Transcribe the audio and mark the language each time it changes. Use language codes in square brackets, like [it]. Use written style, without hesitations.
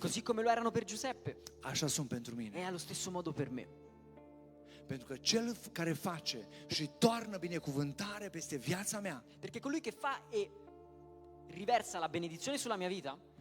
[it] Così come lo erano per Giuseppe, [ro] așa sunt pentru mine. [it] è allo stesso modo per me. [ro] Pentru că cel care face și toarnă binecuvântare peste viața mea [it] Perché colui che fa e riversa la benedizione sulla mia vita